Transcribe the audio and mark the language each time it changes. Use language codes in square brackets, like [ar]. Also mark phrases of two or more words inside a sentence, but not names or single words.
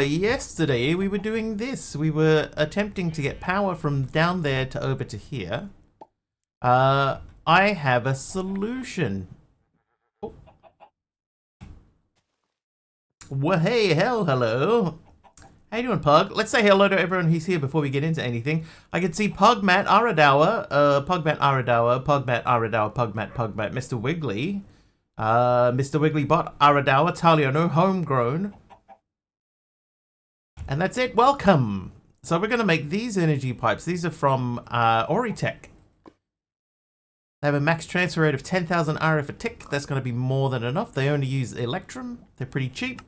[en] Yesterday we were doing this. We were attempting to get power from down there to over to here. I have a solution. Oh. Wahey hell hello. How you doing, Pug? Let's say hello to everyone who's here before we get into anything. I can see Pugmat Aradawa, Pugmat Aradawa, Pugmat Aradawa, Pugmat, Mr. Wiggly, Mr. Wigglybot Aradawa, Taliano, Homegrown. And that's it, welcome! So we're going to make these energy pipes. These are from Oritech. They have a max transfer rate of 10,000 RF a tick. That's going to be more than enough. They only use Electrum. They're pretty cheap.